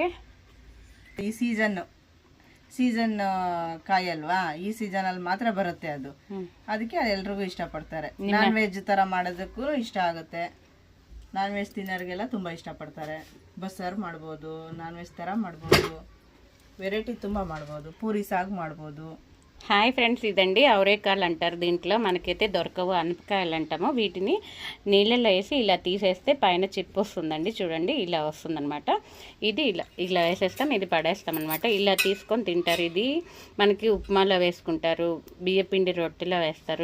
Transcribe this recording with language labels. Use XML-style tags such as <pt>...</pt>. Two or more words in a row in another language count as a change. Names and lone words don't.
<kn>ಈ ಸೀಸನ್ ಕಾಯಿ ಅಲ್ವಾ, ಈ ಸೀಸನಲ್ಲಿ ಮಾತ್ರ ಬರುತ್ತೆ ಅದು. ಅದಕ್ಕೆ ಎಲ್ರಿಗೂ ಇಷ್ಟಪಡ್ತಾರೆ.</kn> <en>non veg</en> <kn>ಥರ ಮಾಡೋದಕ್ಕೂ ಇಷ್ಟ ಆಗುತ್ತೆ.</kn> <en>non veg</en> <kn>ತಿನ್ನೋರಿಗೆಲ್ಲ ತುಂಬ ಇಷ್ಟಪಡ್ತಾರೆ. ಬಸ್ಸಾರು ಮಾಡ್ಬೋದು,</kn> <en>non veg</en> <kn>ಥರ ಮಾಡ್ಬೋದು, వెరైటీ ತುಂಬ ಮಾಡ್ಬೋದು, పూరి సాగు ಮಾಡ್ಬೋದು.</kn> <en>hi friends,</en> <te>ఇదండి అవరేకాయలు అంటారు. దీంట్లో మనకైతే దొరకవు, అనపకాయలు అంటాము. వీటిని నీళ్ళల్లో వేసి ఇలా తీసేస్తే పైన చిప్పు వస్తుందండి. చూడండి ఇలా వస్తుందన్నమాట. ఇది ఇలా వేసేస్తాం, ఇది పడేస్తాం అనమాట. ఇలా తీసుకొని తింటారు. ఇది మనకి ఉప్మాలో వేసుకుంటారు, బియ్యపిండి రొట్టెలో వేస్తారు.</te>